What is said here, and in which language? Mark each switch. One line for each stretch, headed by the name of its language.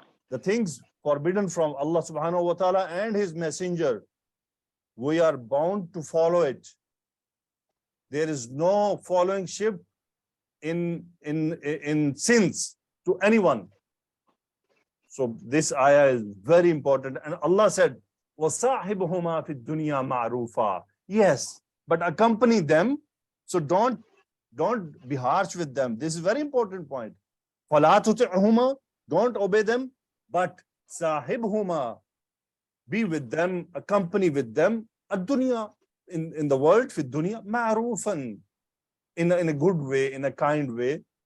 English: The things forbidden from Allah subhanahu wa ta'ala and his messenger, we are bound to follow it. There is no following ship in sins to anyone. So this ayah is very important. And Allah said,
Arabic: وَصَاحِبُهُمَا فِي الدُّنْيَا مَعْرُوفًا.
English: Yes, but accompany them. So don't be harsh with them. This is a very important point.
Arabic: فَلَا تُطِعْهُمَا,
English: don't obey them, but
Arabic: صَاحِبْهُمَا,
English: be with them, accompany with them, ad-dunya, in the world, fi dunya, ma'rufan, in a good way, in a kind way.